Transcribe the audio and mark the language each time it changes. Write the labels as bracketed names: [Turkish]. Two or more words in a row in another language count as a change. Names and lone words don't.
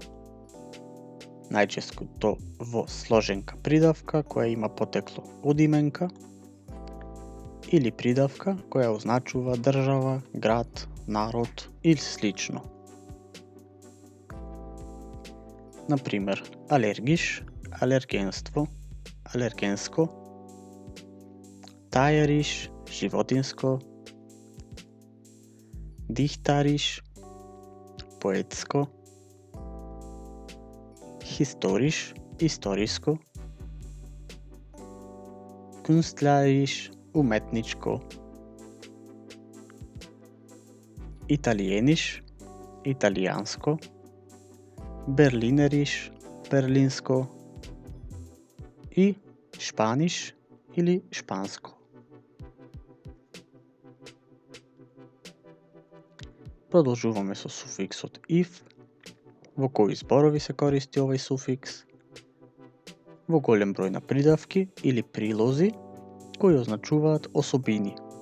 [Macedonian] Најчесто во сложенка придавка која има потекло од именка или придавка која означува држава, град, народ или слично. Например, алергиш, алергенство, алергенско. Тајериш, животинско. Дихтариш, поетско. Historisch, историско. Künstlerisch, уметничко. Italienisch, италијанско. Berlinerisch, берлинско. И Spanisch или шпанско. Продолжуваме со суфиксот if. Во кои зборови се користи овој суфикс? Во голем број на придавки или прилози кои означуваат особини.